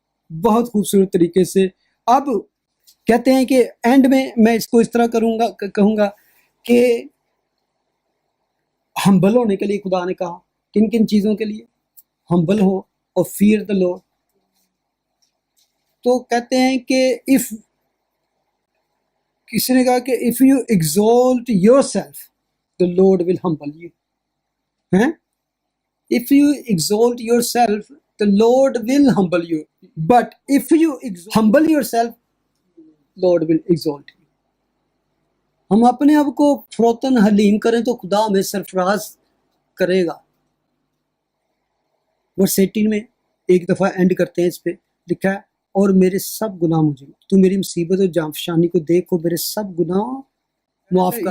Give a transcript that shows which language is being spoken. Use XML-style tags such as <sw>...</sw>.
<hi>बहुत खूबसूरत तरीके से अब कहते हैं कि एंड में मैं इसको इस तरह कहूँगा कि हम्बल होने के लिए खुदा ने कहा, किन किन चीज़ों के लिए हम्बल हो और</hi> <en>Fear the lord.</en> <hi>तो कहते हैं कि इफ किसी ने कहा कि</hi> <en>if you exalt yourself the lord will humble you,</en> <hi>हैं?</hi> <en>If you exalt yourself, the Lord will humble you. But if you humble yourself, Lord will exalt you.</en> <hi>हम अपने आप को फौरन हलीम करें तो खुदा हमें सरफराज करेगा। वर्स 18 में एक दफ़ा एंड करते हैं, इस पे लिखा है, और मेरे सब गुनाह मुझे, तू मेरी मुसीबत और जांफशानी को देखो, मेरे सब गुनाह माफ कर।</hi>